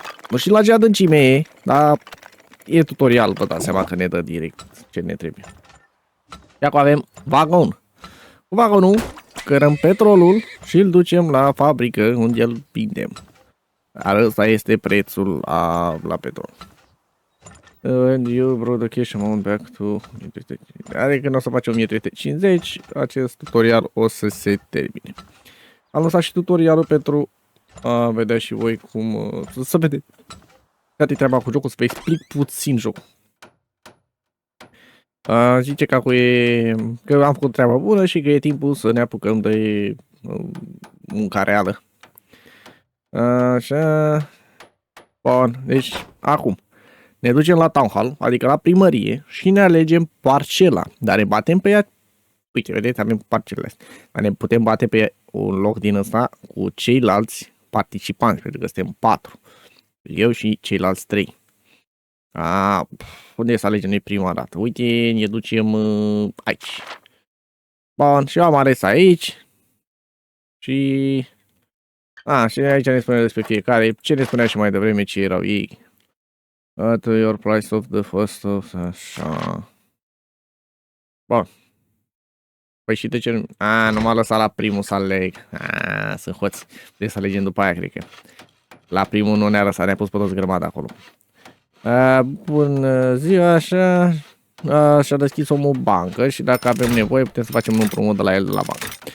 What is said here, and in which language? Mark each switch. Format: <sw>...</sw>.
<ro>Nu știu la ce adâncime e, dar e tutorial, vă dați seama că ne dă direct ce ne trebuie. Și acum avem vagon. Cu vagonul cărăm petrolul și îl ducem la fabrică unde îl vindem. Dar ăsta este prețul la petrol.</ro> <en>And you brought the cash amount back to...</en> <ro>Adică când o să facem 1350, acest tutorial o să se termine. Am lăsat și tutorialul pentru a vedea și voi cum... Să vedeți. Care-i treaba cu jocul, să vă explic puțin jocul. Zice că am făcut treaba bună și că e timpul să ne apucăm de munca reală. Așa. Bun, deci acum ne ducem la Town Hall, adică la primărie, și ne alegem parcela, dar ne batem pe ea. Uite, vedeți, avem parcelele astea. Dar ne putem bate pe un loc din ăsta cu ceilalți participanți, pentru că suntem 4. Eu și ceilalți 3. Unde să alegem noi prima dată? Uite, ne ducem aici. Bun, și eu am ales aici. Și... și aici ne spune despre fiecare. Ce ne spunea și mai devreme ce erau ei.</ro> <en>At your price of the first of...</en> <ro>Așa. Bun. Păi și de ce nu... nu m-a lăsat la primul să aleg. Sunt hoț. Trebuie să alegem după aia, cred că. La primul nu ne-a lăsat, ne-a pus pe toți grămadă acolo. Bună ziua, așa. Și-a deschis omul bancă și dacă avem nevoie putem să facem un împrumut de la el de la bancă.</ro>